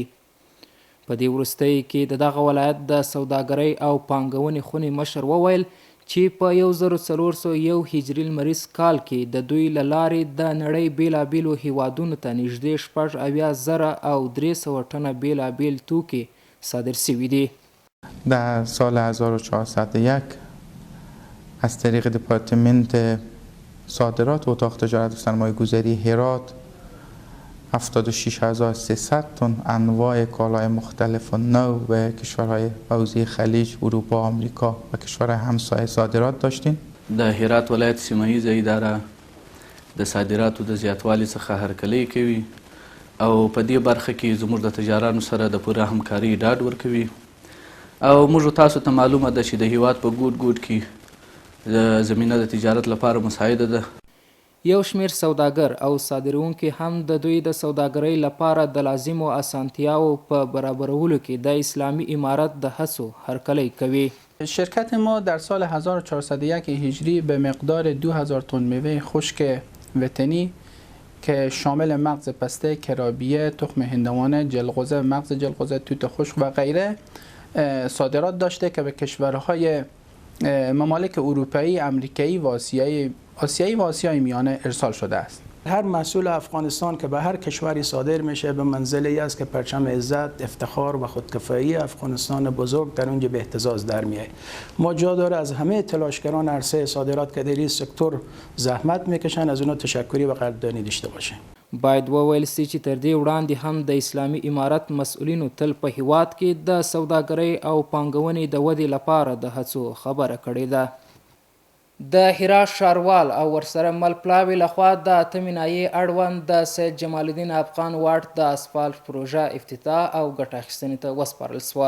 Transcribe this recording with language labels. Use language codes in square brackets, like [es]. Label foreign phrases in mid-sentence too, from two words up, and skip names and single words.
[ps] په دې وروستیو کې د دغه ولایت د سوداګرۍ او پانګونې خونې مشر وویل چې په 1401 هجري لمریز کال کې د دوی له لارې د نړۍ بیلابیلو هیوادونو ته نږدې 70,000 او 300 ټنه بیلابیل توکي صادر سوي دي. [fa] در سال 1401 از طریق دپارتمنت صادرات و اتاق تجارت و سرمایه گذاری هرات 76,300 تن انواع کالای مختلف و نو به کشورهای حوزه خلیج، اروپا، آمریکا و کشورهای همسایه صادرات داشتیم. [ps] د هرات ولایت سیمه ییزه اداره د صادراتو د زیاتوالي څخه هرکلی کوي او په دې برخه کې زموږ د تجارانو سره د پوره همکاري ډاډ ورکوي او موږ تاسو ته معلومه ده چې د هیواد په ګوټ ګوټ کې د زمینه د تجارت لپاره مساعده ده. یو شمیر سوداګر او صادروونکي هم د دوی د سوداګرۍ لپاره د لازمو اسانتیاو په برابرولو کې د اسلامی امارت د هڅو هرکلی کوي. [fa] شرکت ما در سال 1401 هجری به مقدار 2000 تن میوه خشک وطنی که شامل مغز پسته، کرابیه، تخم هندوانه، جلغوزه، مغز جلغوزه، توت خشک و غیره صادرات داشته که به کشورهای ممالک اروپایی، امریکایی و آسیایی و آسیای میانه ارسال شده است. هر محصول افغانستان که به هر کشوری صادر میشه به منزلی است که پرچم عزت، افتخار و خودکفایی افغانستان بزرگ در اونجا به اهتزاز در میاد. ما جا داره از همه تلاشگران عرصه صادرات که در این سکتور زحمت میکشن از اونها تشکری و قدردانی داشته باشیم. [ps] باید وویل سي چې تر دې وړاندې هم د اسلامي امارت مسؤلینو تل په هیواد کې د سوداګرۍ او پانګونې د ودې لپاره د هڅو خبره کړې ده. د هرات ښاروال او ورسره مل پلاوي لخوا د اتمې ناحیې اړوند د سید جمال الدین افغان واټ د اسفالټ پروژه افتتاح او ګټه اخیستنې ته وسپارل سوه.